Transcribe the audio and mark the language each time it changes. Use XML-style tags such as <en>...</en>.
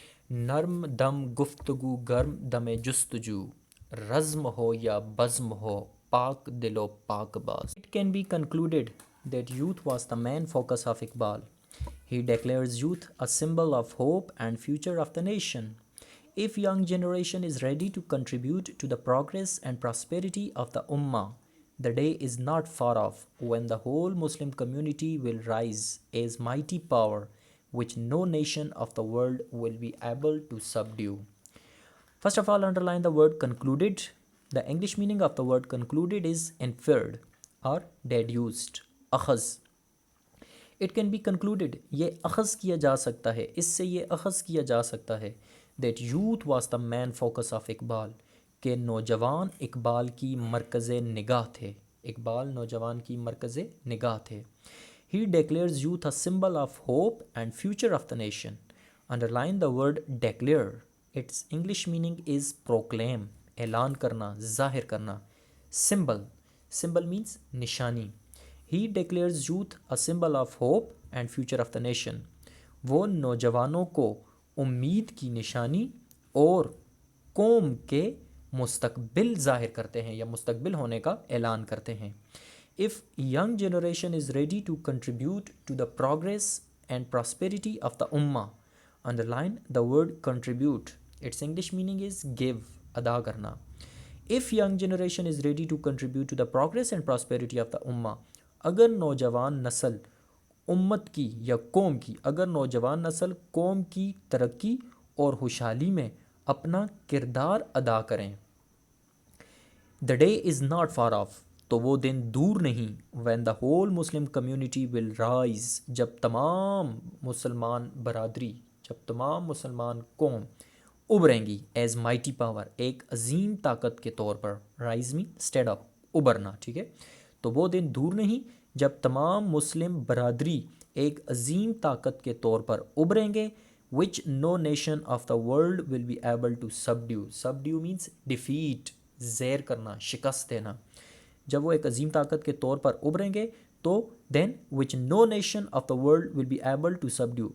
<ur>نرم دم گفتگو، گرم دم جستجو. رزم ہو یا بزم ہو، پاک دل و پاک باز.</ur> <en>It can be concluded that youth was the main focus of Iqbal. He declares youth a symbol of hope and future of the nation. If young generation is ready to contribute to the progress and prosperity of the Ummah, the day is not far off when the whole Muslim community will rise as mighty power which no nation of the world will be able to subdue. First of all, underline the word concluded. The English meaning of the word concluded is inferred or deduced.</en> <ur>اخذ.</ur> <en>It can be concluded.</en> <ur>یہ اخذ کیا جا سکتا ہے، اس سے یہ اخذ کیا جا سکتا ہے.</ur> <en>that youth was the main focus of Iqbal,</en> <ur>کہ نوجوان اقبال کی مرکز نگاہ تھے. اقبال نوجوان کی مرکز نگاہ تھے.</ur> <en>He declares youth a symbol of hope and future of the nation. Underline the word declare. Its English meaning is proclaim,</en> <ur>اعلان کرنا, ظاہر کرنا.</ur> <en>Symbol. Symbol means</en> <ur>نشانی.</ur> <en>He declares youth a symbol of hope and future of the nation.</en> <ur>وہ نوجوانوں کو امید کی نشانی اور قوم کے مستقبل ظاہر کرتے ہیں یا مستقبل ہونے کا اعلان کرتے ہیں.</ur> <en>If young generation is ready to contribute to the progress and prosperity of the ummah, underline the word contribute. Its English meaning is give,</en> <ur>ادا کرنا.</ur> <en>If young generation is ready to contribute to the progress and prosperity of the ummah,</en> <ur>اگر نوجوان نسل امت کی یا قوم کی، اگر نوجوان نسل قوم کی ترقی اور خوشحالی میں اپنا کردار ادا کریں.</ur> <en>The day is not far off.</en> <ur>تو وہ دن دور نہیں.</ur> <en>When the whole Muslim community will rise.</en> <ur>جب تمام مسلمان برادری، جب تمام مسلمان قوم ابھریں گی.</ur> <en>As mighty power.</en> <ur>ایک عظیم طاقت کے طور پر.</ur> <en>Rise mean stand up.</en> <ur>ابھرنا. ٹھیک ہے. تو وہ دن دور نہیں جب تمام مسلم برادری ایک عظیم طاقت کے طور پر ابھریں گے.</ur> <en>Which no nation of the world will be able to subdue. Subdue means defeat.</en> <ur>زیر کرنا، شکست دینا. جب وہ ایک عظیم طاقت کے طور پر ابھریں گے تو</ur> <en>then which no nation of the world will be able to subdue.</en>